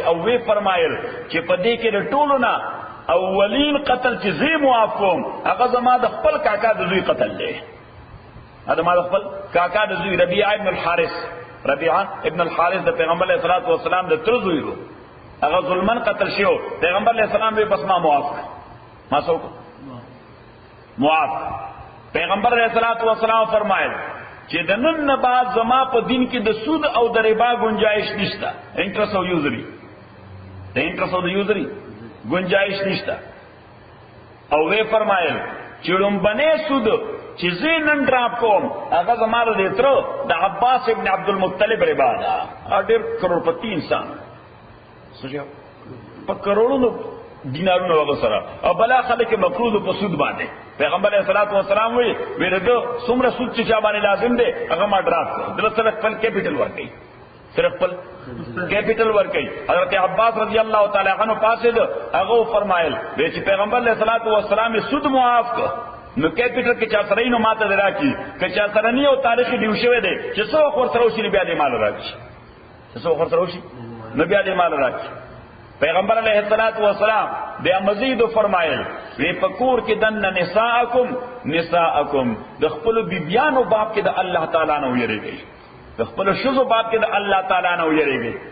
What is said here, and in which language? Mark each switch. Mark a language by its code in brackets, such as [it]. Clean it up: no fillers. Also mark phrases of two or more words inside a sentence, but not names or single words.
[ps] او وی فرمایل چې په دې کې د ټولو نه اولین قتل چې زی معاف کوم هغه زما د خپل کاکا د زوی قتل دی، هغه ما د خپل کاکا د زوی ربیعه ابن الحارث د پیغمبر [ar] علیہ الصلوۃ والسلام [ps] د تر زوی هغه ظلمن قتل شو، پیغمبر [ar] علیہ السلام [ps] به بس ما معاف ما سوک معاف. پیغمبر [ar] علیہ الصلوۃ والسلام [ps] فرمائے چې د نن نه بعد زما په دین کې د سود او د ربا گنجائش نشته، انټرست او یوزری، د انټرست او د یوزری گنجائش نشته. او وی فرمایل چې لومبنه سود چې زینن ډراپ کوم هغه زما د تر د عباس ابن عبد المطلب ربا دا ډېر کروڑپتی انسان سوچو په کروڑونو دینارونه وغسرا او بلا خلک مفروض په سود باندې. پیغمبر [ar] علیہ الصلوۃ والسلام [ps] وی ورته څومره سود چې چا باندې لازم دی هغه ما ډراپ کړ، دلته صرف خپل کیپټل ورکړي، صرف خپل کیپټل ورکړي. حضرت عباس [ar] رضی اللہ تعالی عنہ [ps] پاسه هغه فرمایل چې پیغمبر [ar] علیہ الصلوۃ والسلام [ps] سود معاف کړ، نو کیپټل کې چا سره نو ماته دراکی که چا سره نه او تاریخي دیو شوی دی چې څو خور سره وشي بیا دې مال راکړي، چې څو خور سره وشي نو بیا دې مال راکړي. پیغمبر [ar] علیہ الصلوۃ والسلام [ps] بیا مزید فرمایل وی پکور کې [ar] دن نساءکم [ps] د خپل بیبیانو باب کې د الله تعالی نه ویریږي، د خپل شذو باب کې د الله تعالی نه ویریږي.